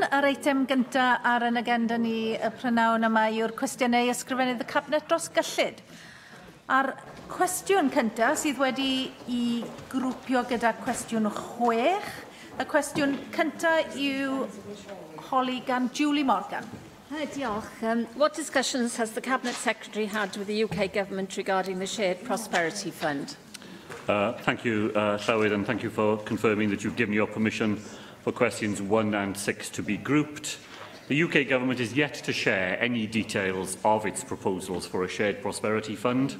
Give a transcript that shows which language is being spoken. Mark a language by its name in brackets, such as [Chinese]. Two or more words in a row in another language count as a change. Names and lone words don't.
[Welsh] Yr eitem gyntaf ar yn agenda ni y prynawn yma yw'r cwestiynau ysgrifennydd y Cabinet dros gyllid. A'r cwestiwn cyntaf sydd wedi i grwpio gyda cwestiwn 6. Y cwestiwn cyntaf yw holi gan Julie Morgan. Diolch. [English] What discussions has the Cabinet Secretary had with the UK Government regarding the Shared Prosperity Fund? Thank you, Llywyd, and thank you for confirming that you've given your permission for questions 1 and 6 to be grouped. The UK Government is yet to share any details of its proposals for a shared prosperity fund.